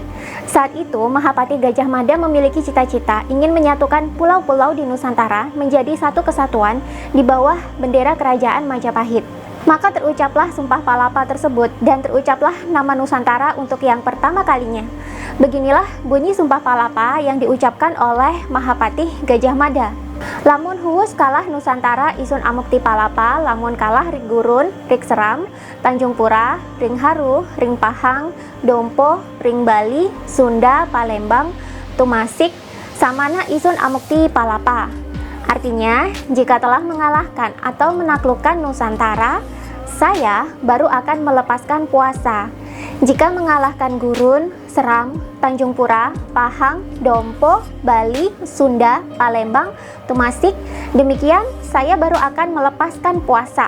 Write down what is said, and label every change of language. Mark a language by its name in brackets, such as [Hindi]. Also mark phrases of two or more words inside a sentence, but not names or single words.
[Indonesian] Saat itu, Mahapati Gajah Mada memiliki cita-cita ingin menyatukan pulau-pulau di Nusantara menjadi satu kesatuan di bawah bendera kerajaan Majapahit. Maka terucaplah Sumpah Palapa tersebut dan terucaplah nama Nusantara untuk yang pertama kalinya. Beginilah bunyi Sumpah Palapa yang diucapkan oleh Mahapati Gajah Mada. [Kawi] Lamun huus kalah Nusantara isun amukti palapa, lamun kalah ring gurun, ring seram, Tanjung Pura, ring haru, ring pahang, dompo, ring Bali, Sunda, Palembang, tumasik, samana isun amukti palapa. [Indonesian] Artinya, jika telah mengalahkan atau menaklukkan Nusantara, saya baru akan melepaskan puasa. Jika mengalahkan Gurun, Seram, Tanjung Pura, Pahang, Dompo, Bali, Sunda, Palembang, Tumasik, demikian saya baru akan melepaskan puasa.